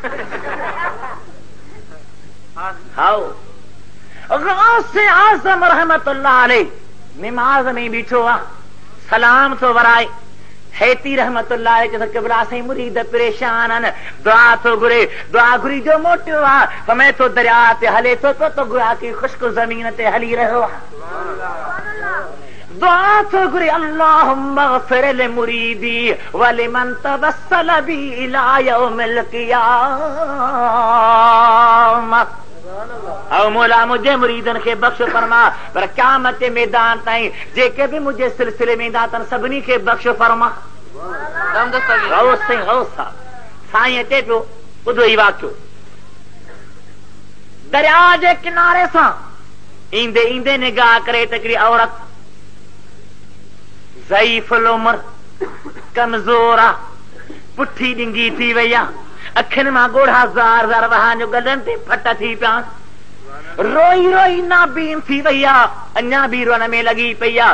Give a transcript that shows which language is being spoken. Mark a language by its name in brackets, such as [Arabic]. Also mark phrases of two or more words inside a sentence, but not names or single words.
[Sindhi] हाओ गौसे आज़म [Arabic] رحمة الله عليه [Sindhi] निमाज़ में बीठो आहे, सलाम थो वराए। हैती [Arabic] رحمة الله عليه [Sindhi] किबला साईं मुरीद परेशान आहिनि, दुआ थो घुरे, दुआ घुरी जो मोटियो आहे, फरमाए थो दरिया ते हले थो तो गुआ की खुश्क ज़मीन ते हली रहियो आहे। दुआ थो घुरे, [Arabic] اللهم اغفر لمريدي ولمن توسل بي إلى يوم القيامة. [Sindhi] औ मौला मुझे मुरीदन खे बख्श फरमा, पर क़यामत जे मैदान ताईं जेके भी मुझे सिलसिले में ईंदा अथनि सभिनी खे बख्श फरमा। साईं अचे पियो, ॿुधो ई वाक़ियो। दरिया जे किनारे सां ईंदे ईंदे निगाह करे त हिकिड़ी औरत ज़ईफ़ुल उम्र, कमज़ोर आहे, पुठी डिंगी थी वई आहे, अखियुनि मां ॻोढ़ा ज़ार ज़ार वहां जो गलनि ते फट थी पिया, रोई रोई नाबीन थी वई आहे, अञा बि रोन में लगी पई आहे।